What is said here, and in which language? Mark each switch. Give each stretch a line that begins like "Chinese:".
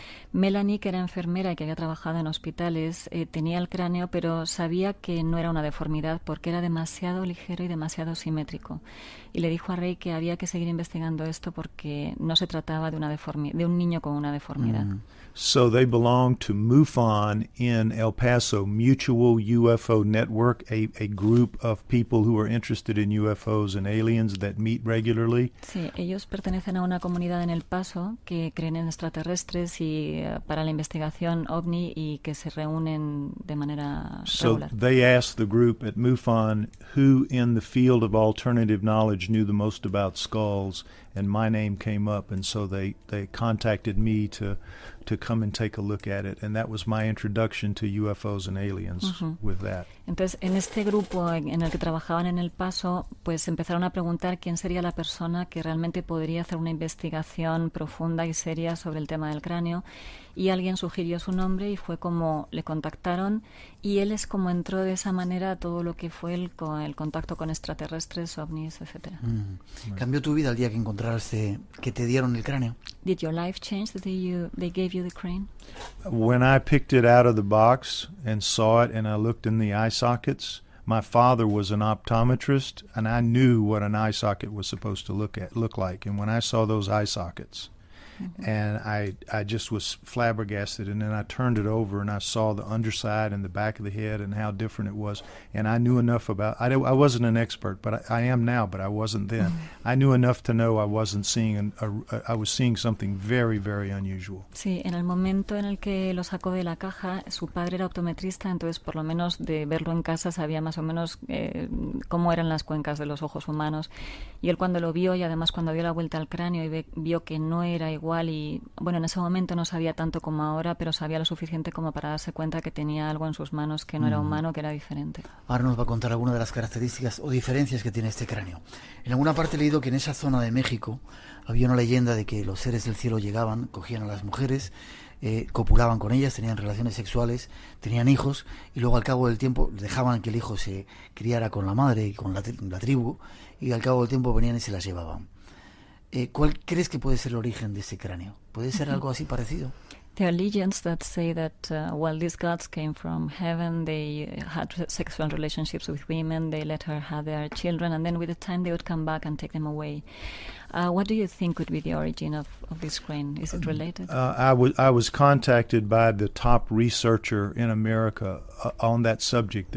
Spanish: Melanie, que era enfermera y que había trabajado en hospitales, tenía el cráneo, pero sabía que no era una deformidad porque era demasiado ligero y demasiado simétrico. Y le dijo a Ray que había que seguir investigando esto porque no se trataba de un niño con una deformidad.
English: So they belong to MUFON in El Paso, Mutual UFO Network, a group of people who are interested in UFOs and aliens that meet regularly.
Spanish: Sí, ellos pertenecen a una comunidad en El Paso que creen en extraterrestres y para la investigación OVNI, y que se reúnen de manera regular.
English: So they asked the group at MUFON who in the field of alternative knowledge knew the most about skulls, and my name came up, and so they contacted me to come and take a look at it, and that was my introduction to UFOs and aliens with that.
Spanish: Entonces, en este grupo en el que trabajaban en El Paso, pues empezaron a preguntar quién sería la persona que realmente podría hacer una investigación profunda y seria sobre el tema del cráneo, y alguien sugirió su nombre y fue como le contactaron, y él es como entró de esa manera a todo lo que fue el contacto con extraterrestres, ovnis, etcétera. ¿Cambió tu vida el día que encontraste, que te dieron el cráneo?
English: Did your life change that they gave you the crane? When I picked it out of the box and saw it and I looked in the eye sockets, my father was an optometrist and I knew what an eye socket was supposed to look like. And when I saw those eye sockets, and I just was flabbergasted, and then I turned it over and I saw the underside and the back of the head and how different it was, and I knew enough about I wasn't an expert, but I am now, but I wasn't then. I knew enough to know I wasn't seeing I was seeing something very, very unusual.
Spanish: Sí, en el momento en el que lo sacó de la caja, su padre era optometrista, entonces por lo menos de verlo en casa sabía más o menos cómo eran las cuencas de los ojos humanos, y él cuando lo vio, y además cuando dio la vuelta al cráneo y vio que no era igual, y bueno, en ese momento no sabía tanto como ahora, pero sabía lo suficiente como para darse cuenta que tenía algo en sus manos que no era humano, que era diferente. Ahora nos va a contar alguna de las características o diferencias que tiene este cráneo. En alguna parte he leído que en esa zona de México había una leyenda de que los seres del cielo llegaban, cogían a las mujeres, copulaban con ellas, tenían relaciones sexuales, tenían hijos, y luego al cabo del tiempo dejaban que el hijo se criara con la madre y con la tribu, y al cabo del tiempo venían y se las llevaban. ¿Cuál crees que puede ser el origen de ese cráneo? ¿Puede ser algo así parecido?
English: There are legends that say that while these gods came from heaven, they had sexual relationships with women, they let her have their children, and then with the time they would come back and take them away. What do you think could be the origin of this crane? Is it related? I was contacted by the top researcher in America on that subject.